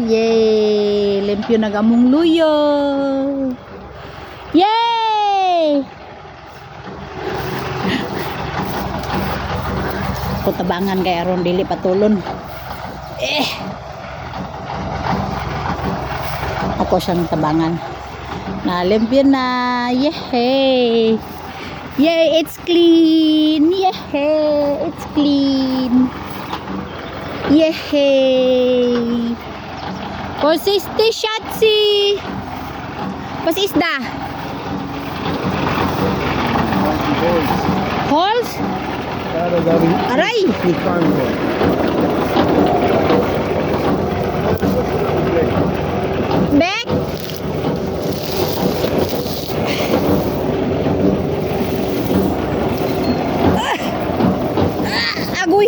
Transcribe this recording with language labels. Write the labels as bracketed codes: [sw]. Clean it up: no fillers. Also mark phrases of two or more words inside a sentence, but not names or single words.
[ceb] Yay! Limpyo nagamong luyo. Yay! Kutabangan kay aron dili patulon. Ako siyang tabangan. Nalimpyo na. Yay! [en] Yay! It's clean! Yay! It's clean! Yay! [de] Was ist die Schatzi? Was ist da? Holz? [ceb] Aray! Back? Agoy!